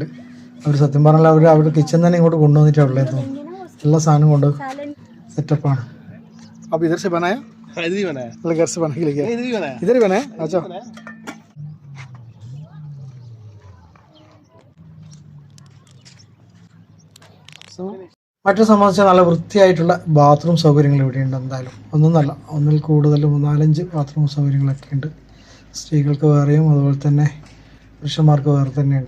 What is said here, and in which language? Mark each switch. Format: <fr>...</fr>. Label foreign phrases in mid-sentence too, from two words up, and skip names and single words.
<ml>അവർ സത്യം പറഞ്ഞാൽ അവരുടെ കിച്ചൺ തന്നെ ഇങ്ങോട്ട് കൊണ്ടുവന്നിട്ടുള്ളേ തോന്നുന്നു. എല്ലാ സാധനം കൊണ്ട് സെറ്റപ്പാണ്.</ml> <hi>अब इधर से बनाया इधर ही बनाया मतलब घर से बना के लेके इधर ही बनाया अच्छा</hi> <ml>മറ്റു സംബന്ധിച്ച് നല്ല വൃത്തിയായിട്ടുള്ള ബാത്റൂം സൗകര്യങ്ങൾ ഇവിടെയുണ്ട്. എന്തായാലും ഒന്നൊന്നല്ല, ഒന്നിൽ കൂടുതൽ 3-4-5 ബാത്റൂം സൗകര്യങ്ങളൊക്കെ ഉണ്ട്. സ്ത്രീകൾക്ക് വേറെയും അതുപോലെ തന്നെ പുരുഷന്മാർക്ക് വേറെ തന്നെയുണ്ട്.</ml>